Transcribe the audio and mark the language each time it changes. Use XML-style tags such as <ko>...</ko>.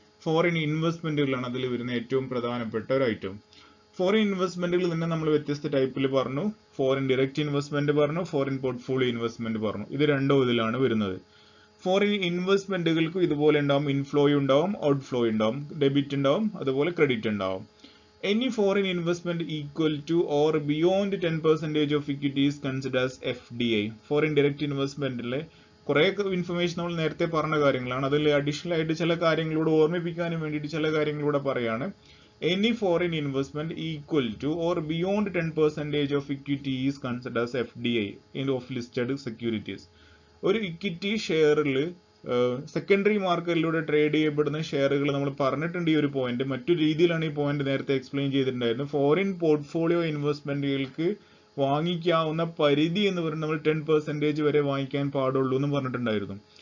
<ml>Foreign ഇൻവെസ്റ്റ്മെന്റുകളാണ് അതിൽ വരുന്ന ഏറ്റവും പ്രധാനപ്പെട്ട ഒരു ഐറ്റം. ഫോറിൻ ഇൻവെസ്റ്റ്മെന്റുകൾ തന്നെ നമ്മൾ വ്യത്യസ്ത ടൈപ്പിൽ പറഞ്ഞു. ഫോറിൻ ഡയറക്റ്റ് ഇൻവെസ്റ്റ്മെന്റ് പറഞ്ഞു, ഫോറിൻ പോർട്ട്ഫോളിയോ ഇൻവെസ്റ്റ്മെന്റ് പറഞ്ഞു. ഇത് രണ്ടോ ഇതിലാണ് വരുന്നത്. ഫോറിൻ ഇൻവെസ്റ്റ്മെന്റുകൾക്ക് ഇതുപോലെ ഉണ്ടാവും, ഇൻഫ്ലോ ഉണ്ടാവും, ഔട്ട്ഫ്ലോ ഉണ്ടാവും, ഡെബിറ്റ് ഉണ്ടാവും, അതുപോലെ ക്രെഡിറ്റ് ഉണ്ടാവും.</ml> <en>Any foreign investment equal to or beyond 10% of equity is considered as FDI.</en> <ml>Foreign direct ഇൻവെസ്റ്റ്മെന്റിലെ കുറെ ഇൻഫർമേഷൻ നമ്മൾ നേരത്തെ പറഞ്ഞ കാര്യങ്ങളാണ്. അതിൽ അഡീഷണൽ ആയിട്ട് ചില കാര്യങ്ങളോട് ഓർമ്മിപ്പിക്കാനും വേണ്ടിയിട്ട് ചില കാര്യങ്ങളൂടെ പറയാണ്.</ml> <en>Any foreign investment equal to or beyond 10% of equity is considered as FDI in of listed securities.</en> <ml>ഒരു ഇക്വിറ്റി ഷെയറിൽ സെക്കൻഡറി മാർക്കറ്റിലൂടെ ട്രേഡ് ചെയ്യപ്പെടുന്ന ഷെയറുകൾ നമ്മൾ പറഞ്ഞിട്ടുണ്ട്. ഈ ഒരു പോയിന്റ് മറ്റൊരു രീതിയിലാണ് ഈ പോയിന്റ് നേരത്തെ എക്സ്പ്ലെയിൻ ചെയ്തിട്ടുണ്ടായിരുന്നു. ഫോറിൻ പോർട്ട്ഫോളിയോ ഇൻവെസ്റ്റ്മെന്റുകൾക്ക് വാങ്ങിക്കാവുന്ന പരിധി എന്ന് പറയുന്നത് നമ്മൾ 10% വരെ വാങ്ങിക്കാൻ പാടുള്ളൂ എന്ന് പറഞ്ഞിട്ടുണ്ടായിരുന്നു.</ml>